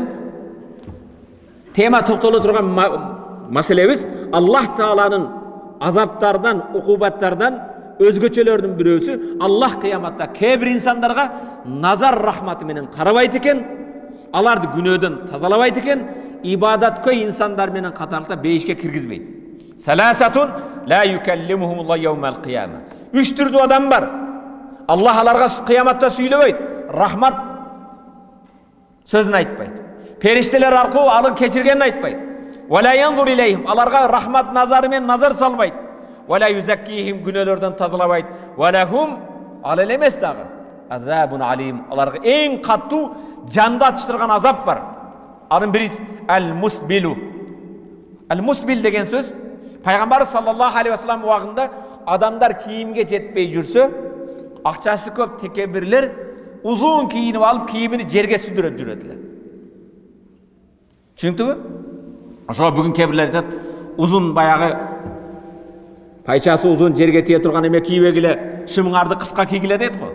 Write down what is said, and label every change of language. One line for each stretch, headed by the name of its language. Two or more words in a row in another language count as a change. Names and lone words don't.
Kyrgyz: Тема токтоло турган маселебиз Аллах Тааланын азаптардан, укубаттардан өзгөчөлөрдүн бирөөсү Аллах кыяматта кээ бир инсандарга назар рахматы менен карабайт экен, аларды күнөөдөн тазалабайт экен, ибадаткөй инсандар менен катарда бейишке киргизбейт.
Arabic: ثلاثة لا يكلمهم الله يوم القيامة.
Kyrgyz: Үч түрдүү адам бар. Аллах аларга кыяматта сүйлөбөйт, рахмат сөзүн айтпайт. Периштелер аркылуу аны кечиргенин айтпайт.
Arabic: ولا ينظر إليهم,
Kyrgyz: аларга рахмат назары менен назар салбайт.
Arabic: ولا يزكيهم,
Kyrgyz: күнөөлөрдөн тазалабайт. Валахум ал эле эмес дагы.
Arabic: عذاب أليم,
Kyrgyz: аларга эң каттуу жанды ачтырган азап бар. Анын бири ал-мусбилу. Ал-мусбил деген сөз пайгамбар
Arabic: صلى الله عليه وسلم
Kyrgyz: убагында адамдар кийимге жетпей жүрсө, акчасы көп текебирлер узун кийинип алып кийимини жерге сүндүрүп жүрөт эле. Түшүндүңбү? Ошо бүгүн кебирлер айтат, узун баягы пайчасы узун жерге тие турган эме кийбегиле, шымыңарды кыска кийгиле дейт го.